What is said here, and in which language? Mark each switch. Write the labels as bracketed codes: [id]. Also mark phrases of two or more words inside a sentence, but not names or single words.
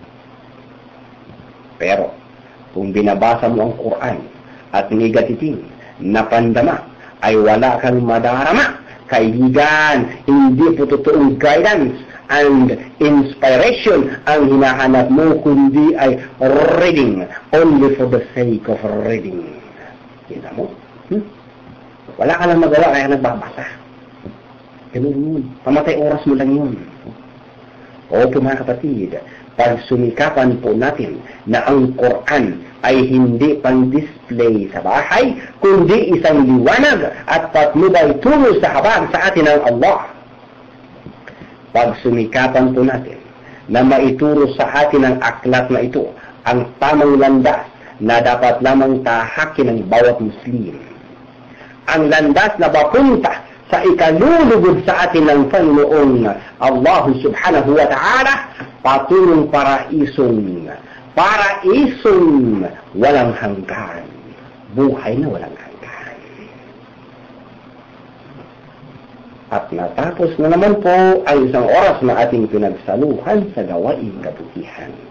[tl] Pero kung binabasa mo ang Quran at nigatitin na pandama, ay wala kang madarama. Kaibigan, hindi po totoong [en] guidance and inspiration [tl] ang hinahanap mo, kundi ay [en] reading only for the sake of reading. [tl] Kita mo? Wala ka lang magawa kaya nagbabasa. Ganun yun. Pamatay oras mo lang yun. O mga kapatid, pagsumikapan po natin na ang Quran ay hindi pang-display sa bahay, kundi isang liwanag at patnubay tungo sa habag sa atin ng Allah. Pagsumikapan po natin na maituro sa atin ang aklat na ito, ang tamang landas na dapat lamang tahakin ng bawat Muslim. Ang landas na papunta sa ikalulugod sa atin ng Panginoong Allah [ar] سبحانه وتعالى, [tl] patulong paraisong walang hanggan, buhay na walang hanggan. At natapos na naman po ang isang oras na ating pinagsaluhan sa gawaing kabutihan.